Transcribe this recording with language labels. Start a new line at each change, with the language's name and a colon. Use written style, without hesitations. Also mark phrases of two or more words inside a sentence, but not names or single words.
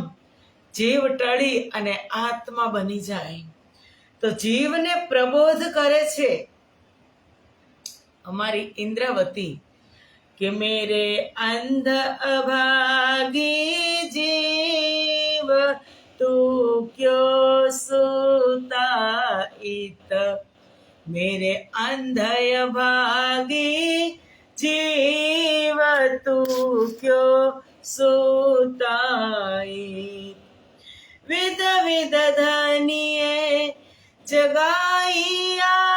Gujarati: જીવ ટળી અને આત્મા બની જાય. તો જીવને પ્રબોધ કરે છે અમારી ઇન્દ્રાવતી કે
Hindi: मेरे अंध अभागी सूता इत मेरे अंधय भागी जीव तू क्यों सूताई विध विध धनिये जगाइया